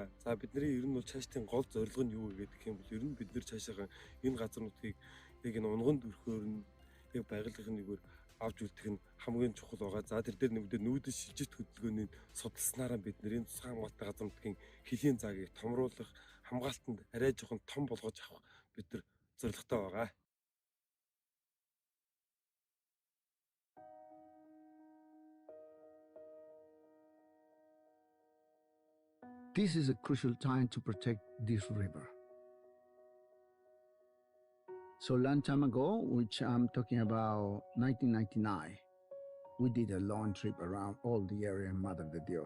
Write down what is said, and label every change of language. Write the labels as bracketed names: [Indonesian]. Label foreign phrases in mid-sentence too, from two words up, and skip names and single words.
[Mongolian] За бидний ер нь бол цаашдын гол зорилго нь юу вэ гэдэг юм бол ер нь бид нэр цаашаа энэ газар нутгийг яг энэ унган дөрхөөр нь яг байгалийн нэгээр авч үлдэх нь хамгийн чухал байгаа. За тэр дээр нэмдээ нүүдэл шилжилт хөдөлгөөний судалснараа бид нэр энэ тусгай хамгаалалтын газар нутгийн хөлийн заагийг томруулах, хамгаалтанд арай жоохон том болгож авах бид нар зорилготой байгаа. [English] This is a crucial time to protect this river. So long time ago, which I'm talking about 1999, we did a long trip around all the area in Madre de Dios.